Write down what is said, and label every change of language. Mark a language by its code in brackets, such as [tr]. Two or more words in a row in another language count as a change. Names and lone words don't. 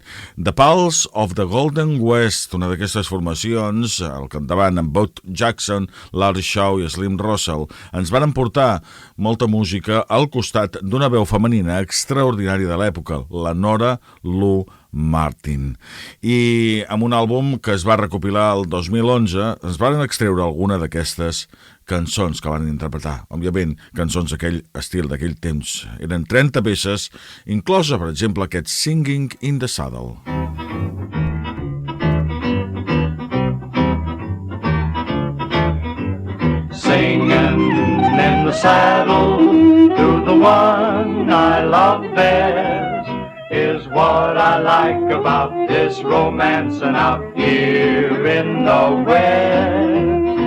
[ca] The Pulse of the Golden West, una d'aquestes formacions, al capdavant amb Bud Jackson, Larry Shaw i Slim Russell, ens van portar molta música al costat d'una veu femenina extraordinària de l'època, la Nora Lou Martin. I amb un àlbum que es va recopilar el 2011 ens van extreure alguna d'aquestes cançons que van interpretar. Òbviament, cançons d'aquell estil, d'aquell temps. Eren 30 peces, inclosa, per exemple, aquest Singing in the Saddle. [en] Singing in the saddle to the one I love best is what I like about this romancing out here in the West.